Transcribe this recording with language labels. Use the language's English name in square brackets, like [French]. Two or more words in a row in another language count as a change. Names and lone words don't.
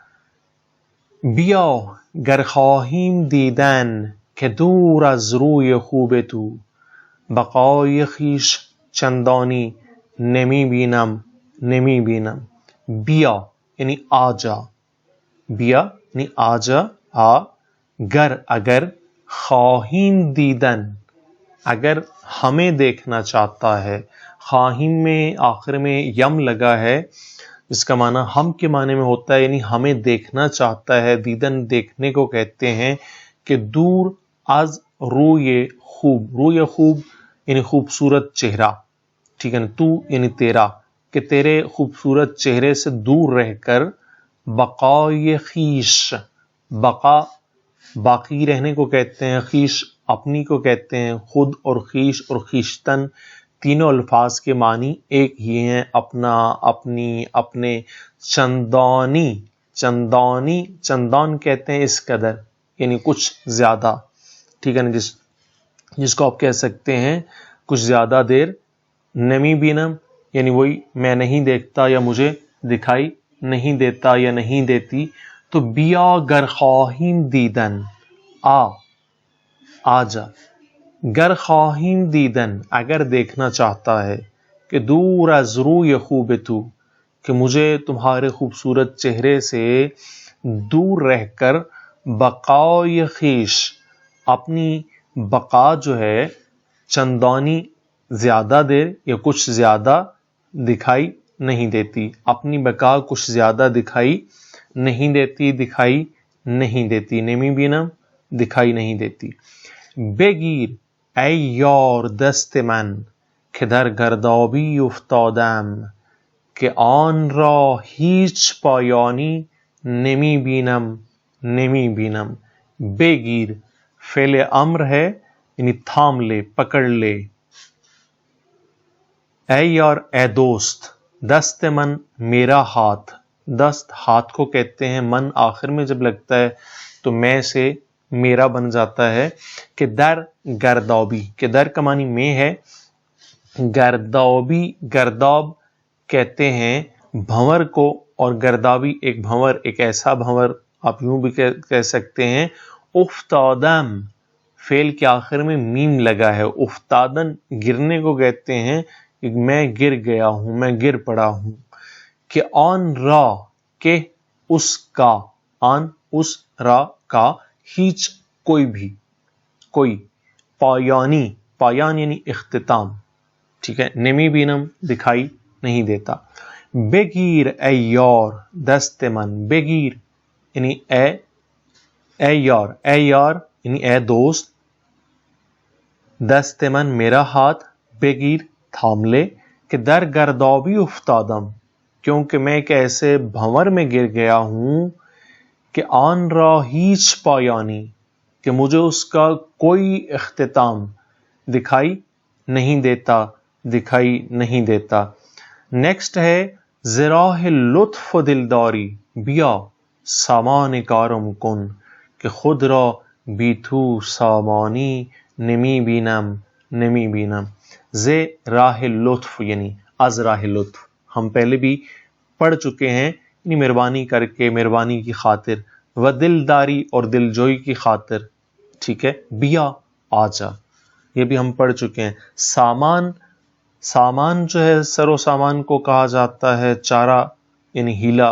[Persian] بیا گر خواهیم دیدن که دور از روی خوب تو، بقای خویش چندانی نمی بینم، [Urdu] نمی بینم، بیا یعنی آجا، بیا یعنی آجا، آ، گر اگر، [Persian] خواہیم دیدن [Urdu] اگر ہمیں دیکھنا چاہتا ہے، خواہیم میں آخر میں یم لگا ہے، اس کا معنی ہم کے معنی میں ہوتا ہے، یعنی ہمیں دیکھنا چاہتا ہے، دیدن دیکھنے کو کہتے ہیں، کہ [Persian] دور از روی خوب، روی خوب [Urdu] یعنی خوبصورت چہرہ، ٹھیک ہے نا، تو یعنی تیرا، کہ تیرے خوبصورت چہرے سے دور رہ کر، [Persian] بقائے خیش، [Urdu] بقا باقی رہنے کو کہتے ہیں، خیش اپنی کو کہتے ہیں، خود اور خیش اور خیشتن تینوں الفاظ کے معنی ایک ہی ہیں، اپنا، اپنی، اپنے، چندانی، چندانی، چندان کہتے ہیں اس قدر یعنی کچھ زیادہ، ٹھیک ہے نا، جس کو آپ کہہ سکتے ہیں کچھ زیادہ دیر، [Persian] نمی بینم [Urdu] یعنی وہی میں نہیں دیکھتا یا مجھے دکھائی نہیں دیتا یا نہیں دیتی، تو [Persian] بیا گر خواہیم دیدن، [Urdu] آجا، [Persian] گر خواہیم دیدن [Urdu] اگر دیکھنا چاہتا ہے، [Persian] کہ دور از روی خوب تو [Urdu] کہ مجھے تمہارے خوبصورت چہرے سے دور رہ کر، [Persian] بقائے خیش [Urdu] اپنی بقا جو ہے، چندانی زیادہ دیر یا کچھ زیادہ دکھائی نہیں دیتی، اپنی بقا کچھ زیادہ دکھائی نہیں دیتی، دکھائی نہیں دیتی، [Persian] نمی بینم [Urdu] دکھائی نہیں دیتی، [Persian] بگیر ای یار دست من که در گردابی افتادم، کہ آن را هیچ پایانی نمی بینم، نمی بینم، [Urdu] بگیر فعل امر ہے یعنی تھام لے، پکڑ لے، اے یار اے دوست، [Persian] دست من [Urdu] میرا ہاتھ، دست ہاتھ کو کہتے ہیں، من آخر میں جب لگتا ہے تو میں سے میرا بن جاتا ہے، [Persian] کہ در گردابی، کہ در [Urdu] کا معنی میں ہے، گردابی، گرداب کہتے ہیں بھنور کو، اور گردابی ایک بھنور، ایک ایسا بھنور آپ یوں بھی کہہ سکتے ہیں، افتادم فعل کے آخر میں میم لگا ہے، افتادن گرنے کو کہتے ہیں، کہ میں گر گیا ہوں، میں گر پڑا ہوں، [Persian] کہ آن را [Urdu] کہ اس کا، آن اس را کا، ہیچ کوئی بھی، کوئی، پایانی، پایان یعنی اختتام، ٹھیک ہے، [Persian] نمی بینم [Urdu] دکھائی نہیں دیتا، [Persian] بگیر اے یار دست من، [Urdu] بگیر یعنی اے یار، اے یار یعنی اے دوست، [Persian] دست من [Urdu] میرا ہاتھ، بگیر تھام لے، [Persian] کہ در گردابی افتادم [Urdu] کیونکہ میں ایک ایسے بھنور میں گر گیا ہوں، [Persian] کہ آن را ہیچ پایانی [Urdu] کہ مجھے اس کا کوئی اختتام دکھائی نہیں دیتا، دکھائی نہیں دیتا۔ نیکسٹ ہے [Persian] زراح لطف و دلداری، بیا سامان کارم کن، کہ خود را بی تو سامانی نمی بینم، نمی بینم، ز راہ لطف [Urdu] یعنی [Persian] از راہ لطف، [Urdu] ہم پہلے بھی پڑھ چکے ہیں، یعنی مہربانی کر کے، مہربانی کی خاطر، [Persian] و دلداری [Urdu] اور دلجوئی کی خاطر، ٹھیک ہے، بیا آجا، یہ بھی ہم پڑھ چکے ہیں، سامان سامان جو ہے سر و سامان کو کہا جاتا ہے چارہ یعنی ہیلا.